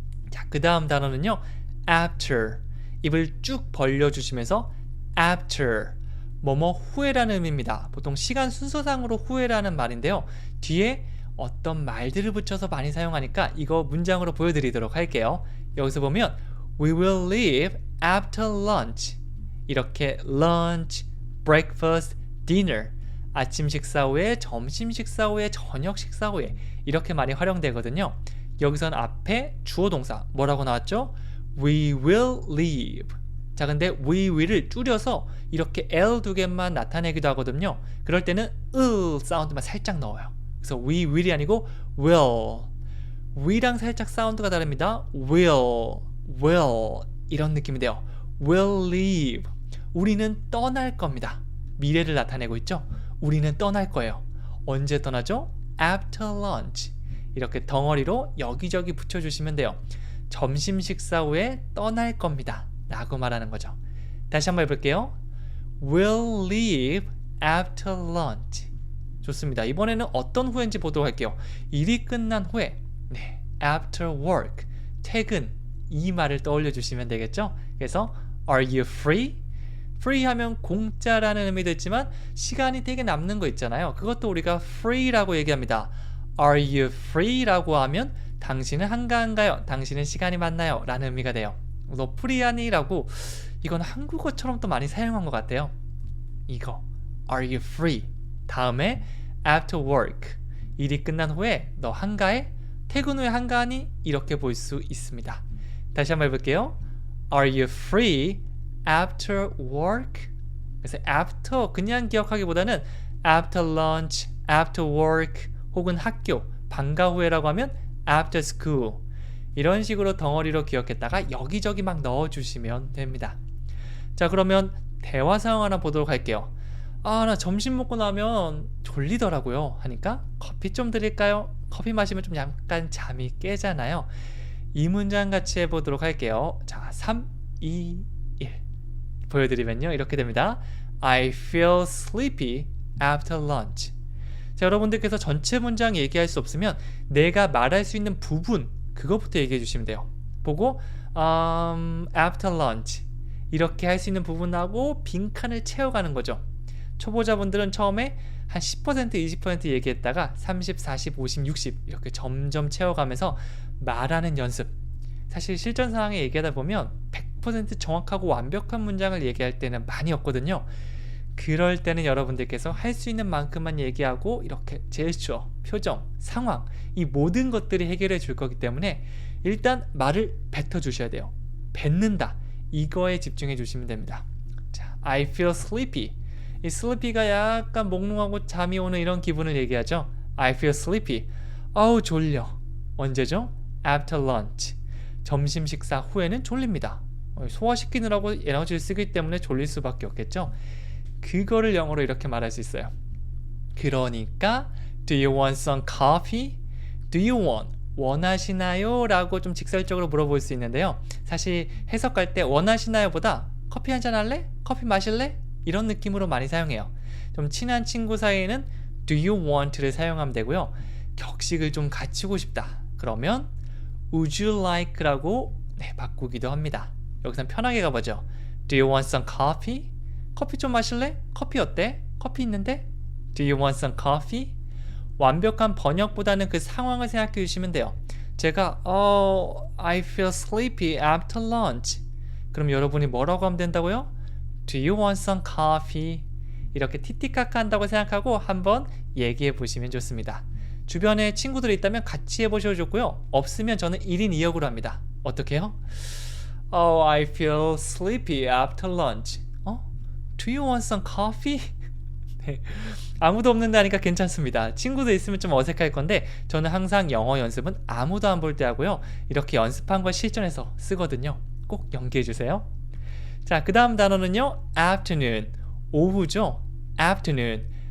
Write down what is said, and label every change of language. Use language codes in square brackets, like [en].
[ko] 자, 그 다음 단어는요. after. 입을 쭉 벌려주시면서 after. 뭐뭐 후에라는 의미입니다. 보통 시간 순서상으로 후에라는 말인데요. 뒤에 어떤 말들을 붙여서 많이 사용하니까 이거 문장으로 보여드리도록 할게요. 여기서 보면 [en] We will leave after lunch. [ko] 이렇게 lunch, breakfast, dinner 아침 식사 후에, 점심 식사 후에, 저녁 식사 후에 이렇게 많이 활용되거든요. 여기선 앞에 주어 동사 뭐라고 나왔죠? [en] We will leave. [ko] 자, 근데 we will을 줄여서 이렇게 L 두 개만 나타내기도 하거든요. 그럴 때는 사운드만 살짝 넣어요. 그래서 we will이 아니고 will. we랑 살짝 사운드가 다릅니다. will 이런 느낌이 돼요. [en] will leave. [ko] 우리는 떠날 겁니다. 미래를 나타내고 있죠. 우리는 떠날 거예요. 언제 떠나죠? [en] after lunch. [ko] 이렇게 덩어리로 여기저기 붙여주시면 돼요. 점심 식사 후에 떠날 겁니다. 라고 말하는 거죠. 다시 한번 해볼게요. [en] will leave after lunch. [ko] 좋습니다. 이번에는 어떤 후인지 보도록 할게요. 일이 끝난 후에 네, after work, 퇴근 이 말을 떠올려 주시면 되겠죠. [en] 그래서 are you free? [ko] free 하면 공짜라는 의미도 있지만 시간이 되게 남는 거 있잖아요. 그것도 우리가 free라고 얘기합니다. [en] are you free? [ko] 라고 하면 당신은 한가한가요? 당신은 시간이 많나요? 라는 의미가 돼요. 너 프리하니? 라고 이건 한국어처럼 또 많이 사용한 것 같아요. [en] 이거 are you free? [ko] 다음에 [en] after work [ko] 일이 끝난 후에 너 한가해? 퇴근 후에 한가하니? 이렇게 볼 수 있습니다. 다시 한번 해볼게요. [en] Are you free after work? [ko] 그래서 after 그냥 기억하기보다는 after lunch, after work 혹은 학교, 방과 후에라고 하면 after school 이런 식으로 덩어리로 기억했다가 여기저기 막 넣어주시면 됩니다. 자, 그러면 대화 상황 하나 보도록 할게요. 나 점심 먹고 나면 졸리더라고요 하니까 커피 좀 드릴까요? 커피 마시면 좀 약간 잠이 깨잖아요. 이 문장 같이 해보도록 할게요. 자, 3, 2, 1 보여드리면요 이렇게 됩니다. [en] I feel sleepy after lunch. [ko] 자, 여러분들께서 전체 문장 얘기할 수 없으면 내가 말할 수 있는 부분 그것부터 얘기해 주시면 돼요. 보고 after lunch 이렇게 할 수 있는 부분하고 빈칸을 채워가는 거죠. 초보자분들은 처음에 한 10%, 20% 얘기했다가 30, 40, 50, 60 이렇게 점점 채워가면서 말하는 연습. 사실 실전 상황에 얘기하다 보면 100% 정확하고 완벽한 문장을 얘기할 때는 많이 없거든요. 그럴 때는 여러분들께서 할 수 있는 만큼만 얘기하고 이렇게 제스처, 표정, 상황 이 모든 것들이 해결해 줄 거기 때문에 일단 말을 뱉어 주셔야 돼요. 뱉는다. 이거에 집중해 주시면 됩니다. [en] 자, I feel sleepy. [ko] 이 sleepy가 약간 몽롱하고 잠이 오는 이런 기분을 얘기하죠. [en] I feel sleepy. [ko] 아우 졸려. 언제죠? [en] After lunch. [ko] 점심 식사 후에는 졸립니다. 소화시키느라고 에너지를 쓰기 때문에 졸릴 수밖에 없겠죠. 그거를 영어로 이렇게 말할 수 있어요. 그러니까 [en] Do you want some coffee? Do you want? [ko] 원하시나요? 라고 좀 직설적으로 물어볼 수 있는데요. 사실 해석할 때 원하시나요? 보다 커피 한잔 할래? 커피 마실래? 이런 느낌으로 많이 사용해요. 좀 친한 친구 사이에는 Do you want를 사용하면 되고요. 격식을 좀 갖추고 싶다. 그러면 [en] Would you like [ko] 라고 바꾸기도 합니다. 여기선 편하게 가보죠. [en] Do you want some coffee? [ko] 커피 좀 마실래? 커피 어때? 커피 있는데? [en] Do you want some coffee? [ko] 완벽한 번역보다는 그 상황을 생각해 주시면 돼요. 제가 [en] I feel sleepy after lunch. [ko] 그럼 여러분이 뭐라고 하면 된다고요? [en] Do you want some coffee? [ko] 이렇게 티티카카 한다고 생각하고 한번 얘기해 보시면 좋습니다. 주변에 친구들이 있다면 같이 해보셔도 좋고요. 없으면 저는 1인 2역으로 합니다. 어떻게 해요? [en] I feel sleepy after lunch. Do you want some coffee? 네. [ko] 아무도 없는데 하니까 괜찮습니다. 친구도 있으면 좀 어색할 건데 저는 항상 영어 연습은 아무도 안 볼 때 하고요. 이렇게 연습한 걸 실전에서 쓰거든요. 꼭 연기해 주세요. 자, 그 다음 단어는요. afternoon. 오후죠. afternoon.